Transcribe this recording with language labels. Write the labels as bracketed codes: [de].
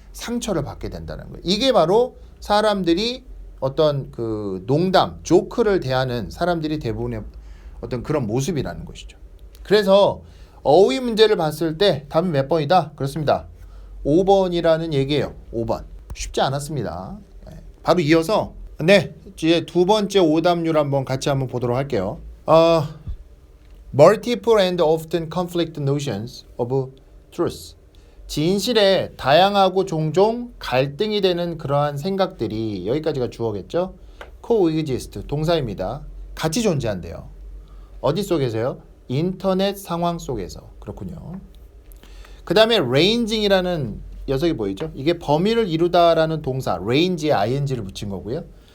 [ko] 상처를 받게 된다는 거예요. 이게 바로 사람들이 어떤 그 농담, 조크를 대하는 사람들이 대부분의 어떤 그런 모습이라는 것이죠. 그래서 어휘 문제를 봤을 때 답이 몇 번이다? 그렇습니다. 5번이라는 얘기예요. 5번. 쉽지 않았습니다. 바로 이어서 이제 두 번째 오답률 같이 한번 보도록 할게요. [en] Multiple and often conflict notions of truth. [ko] 진실에 다양하고 종종 갈등이 되는 그러한 생각들이, 여기까지가 주어겠죠. coexist 동사입니다. 같이 존재한대요. 어디 속에서요? 인터넷 상황 속에서. 그렇군요. 그 다음에 ranging이라는 녀석이 보이죠? 이게 범위를 이루다라는 동사 range에 ing를 붙인 거고요.